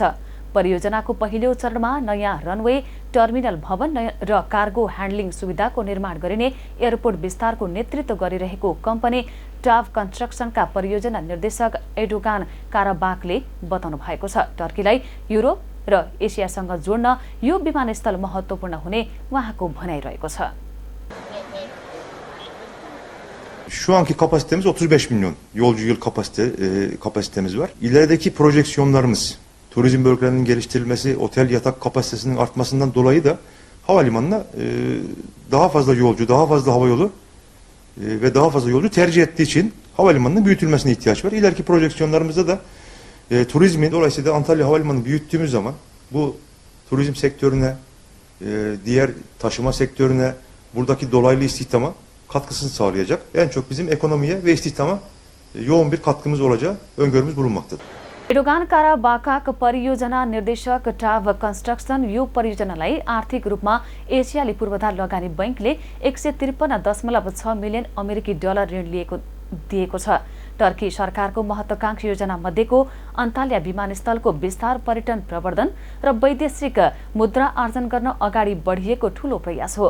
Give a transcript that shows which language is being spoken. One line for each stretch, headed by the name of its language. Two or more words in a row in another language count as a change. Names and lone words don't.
Nepali: परियोजनाको पहिलो चरणमा नयाँ रनवे, टर्मिनल भवन र कार्गो ह्यान्डलिङ सुविधाको निर्माण गरिने एयरपोर्ट विस्तारको नेतृत्व गरिरहेको कम्पनी टाभ कन्स्ट्रक्सनका परियोजना निर्देशक एडोगान काराबाकले बताउनु भएको छ। टर्कीलाई युरोप र एसियासँग जोड्न यो विमानस्थल महत्त्वपूर्ण हुने उहाँको भनाइरहेको छ।
Turkish: Şu anki kapasitemiz 35 milyon yolcu yıl kapasitemiz var. İlerideki projeksiyonlarımız, turizm bölgelerinin geliştirilmesi, otel yatak kapasitesinin artmasından dolayı da havalimanına daha fazla yolcu, daha fazla havayolu ve daha fazla yolcu tercih ettiği için havalimanının büyütülmesine ihtiyaç var. İleriki projeksiyonlarımızda da turizmin, dolayısıyla Antalya Havalimanı'nı büyüttüğümüz zaman bu turizm sektörüne, diğer taşıma sektörüne, buradaki dolaylı istihdama katkısını sağlayacak. En çok bizim ekonomiye ve istihdama yoğun bir katkımız olacağı öngörümüz bulunmaktadır.
Nepali: एडोगान काराबाका परियोजना निर्देशक टाभ कन्स्ट्रक्सन यो परियोजनालाई आर्थिक रूपमा एसियाली पूर्वाधार लगानी बैंकले 153.6 मिलियन अमेरिकी डलर ऋण दिएको छ। टर्की सरकारको महत्वाकांक्षी योजना मध्येको अन्ताल्या विमानस्थलको विस्तार, पर्यटन प्रवर्धन र वैदेशिक मुद्रा आर्जन गर्न अगाडि बढिएको ठूलो प्रयास हो।